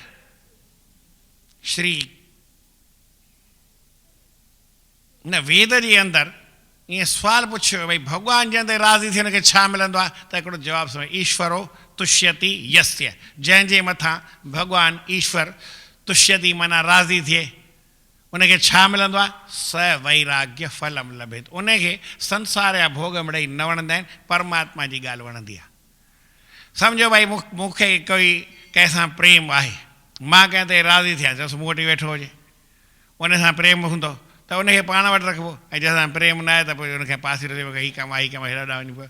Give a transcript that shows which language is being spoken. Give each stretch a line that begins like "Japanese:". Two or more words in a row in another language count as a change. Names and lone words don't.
Sindhi: श्री न वेद जे अंदरि ईअं सुवालु पुछियो भई भॻवान जंहिं ते राज़ी थिए हुनखे छा मिलंदो आहे? त हिकिड़ो जवाबु सुनो,
Sanskrit: ईश्वरो तुष्यति यस्य,
Sindhi: जंहिंजे मथां भॻवानु
Sanskrit: ईश्वर तुष्यति
Sindhi: माना राज़ी थिए, उनखे छा मिलंदो आहे?
Sanskrit: स वैराग्य फलम लभेत।
Sindhi: उनखे संसार जा भोग मिड़ई न वणंदा आहिनि, परमात्मा जी ॻाल्हि वणंदी आहे। सम्झो भई मूंखे कोई कंहिंसां प्रेम आहे, मां कंहिं ते राज़ी थियां, चयोसि मूं वटि वेठो हुजे, उन सां प्रेम हूंदो त उनखे पाण वटि रखिबो, ऐं जंहिंसां प्रेम न आहे त पोइ उनखे पासे रहियो, हीअ कमु आहे, हीअ कमु आहे, हेॾा वञी पियो।